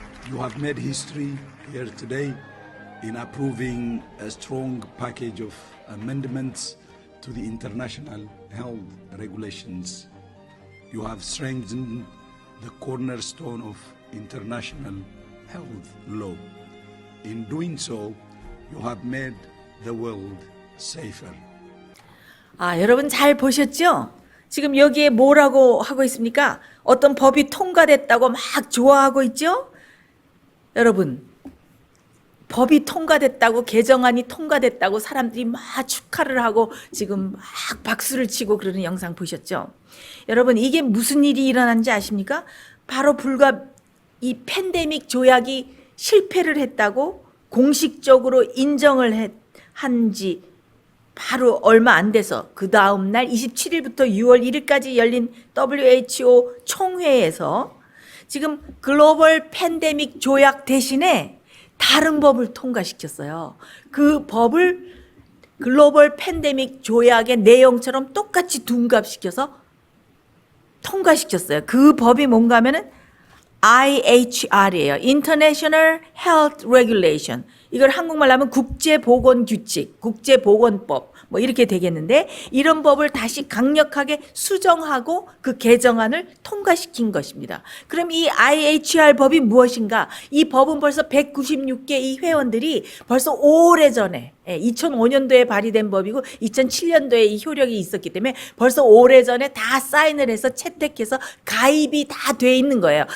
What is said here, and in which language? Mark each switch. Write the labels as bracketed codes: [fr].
[en] You have made history here today in approving a strong package of amendments to the international health regulations. You have strengthened the cornerstone of international health law. In doing so, you have made the world safer. [ko] 여러분 잘 보셨죠? 지금 여기에 뭐라고 하고 있습니까? 어떤 법이 통과됐다고 막 좋아하고 있죠? 여러분, 법이 통과됐다고, 개정안이 통과됐다고 사람들이 막 축하를 하고 지금 막 박수를 치고 그러는 영상 보셨죠? 여러분, 이게 무슨 일이 일어난지 아십니까? 바로 불과 이 팬데믹 조약이 실패를 했다고 공식적으로 인정을 한지 바로 얼마 안 돼서 그 다음 날 27일부터 6월 1일까지 열린 WHO 총회에서 지금 글로벌 팬데믹 조약 대신에 다른 법을 통과시켰어요. 그 법을 글로벌 팬데믹 조약의 내용처럼 똑같이 둔갑시켜서 통과시켰어요. 그 법이 뭔가 하면은 IHR이에요. [en] International Health Regulation. [ko] 이걸 한국말로 하면 국제보건규칙, 국제보건법 뭐 이렇게 되겠는데, 이런 법을 다시 강력하게 수정하고 그 개정안을 통과시킨 것입니다. 그럼 이 IHR 법이 무엇인가? 이 법은 벌써 196개 이 회원들이 벌써 오래전에 2005년도에 발의된 법이고 2007년도에 이 효력이 있었기 때문에 벌써 오래전에 다 사인을 해서 채택해서 가입이 다 돼 있는 거예요.